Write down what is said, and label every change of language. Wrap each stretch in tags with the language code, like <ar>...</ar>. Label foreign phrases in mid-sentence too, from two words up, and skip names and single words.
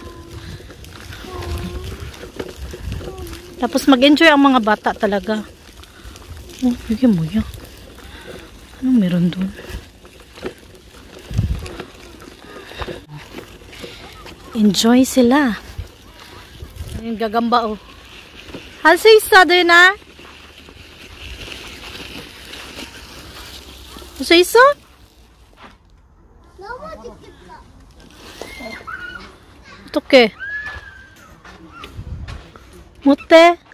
<tl>Tapos mag-enjoy ang mga bata talaga. Oh, bigyan mo yan. Anong meron doon? Enjoy sila. Yung gagamba oh.</tl> <ko>할 수 있어 누나? 할 수 있어? 넘어지겠다. 어떡해? 못해?</ko>